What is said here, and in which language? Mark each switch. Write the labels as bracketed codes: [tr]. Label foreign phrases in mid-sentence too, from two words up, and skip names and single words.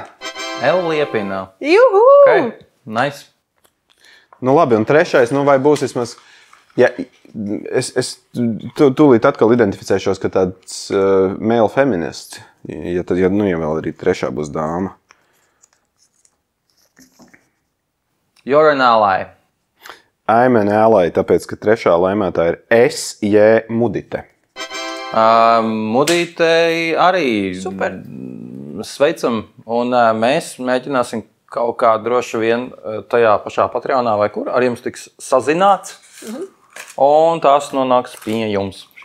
[lv] Juhu! Nice. Labi, un trešais, vai būs vismaz... Ja, es tūlīt atkal identificēšos, ka tāds [en] male feminists, [lv] ja vēl arī trešā būs dāma. [en] You're an ally. I'm an ally, [lv] tāpēc, ka trešā laimētā ir S.J. Mudite. Mudītei arī Super. Sveicam, un mēs mēģināsim kaut kā droši vien tajā pašā Patreonā vai kur ar jums tiks sazināts, un tās nonāks pie jums.